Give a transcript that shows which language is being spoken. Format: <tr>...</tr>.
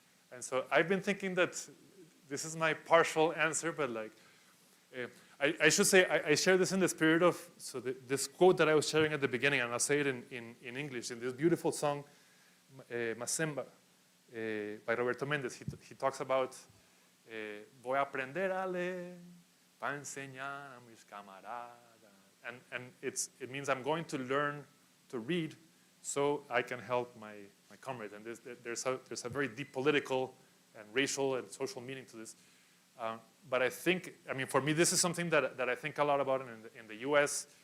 <en>And so I've been thinking that this is my partial answer, but like, I should say, I share this in the spirit of, this quote that I was sharing at the beginning, and I'll say it in English, in this beautiful song, Macemba, by Roberto Méndez. He talks about,</en> <es>voy a aprender a leer, para enseñar a mis camaradas.</es> <en>And it means I'm going to learn to read so I can help my comrades. And there's a very deep political and racial and social meaning to this. But I think, for me, this is something that I think a lot about in the US.</en>